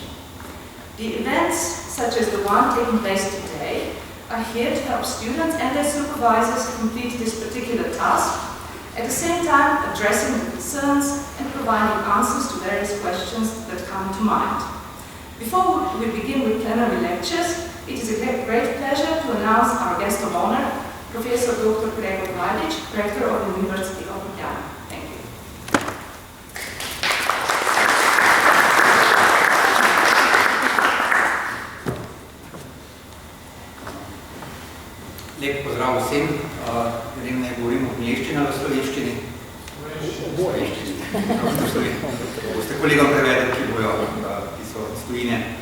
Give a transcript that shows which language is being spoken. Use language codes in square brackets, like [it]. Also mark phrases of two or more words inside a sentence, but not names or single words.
[en] The events, such as the one taking place today, are here to help students and their supervisors complete this particular task, at the same time addressing the concerns and providing answers to various questions that come to mind. Before we begin with plenary lectures, it is a great pleasure to announce our guest of honor, Professor Dr. Gregor Vladić, Rector of the University of Ljubljana. Thank you. [sl] Lep pozdrav vsem. Ne govorim o angleščini ali slovenščini. Boste kolegom prevedli, ki so iz tujine.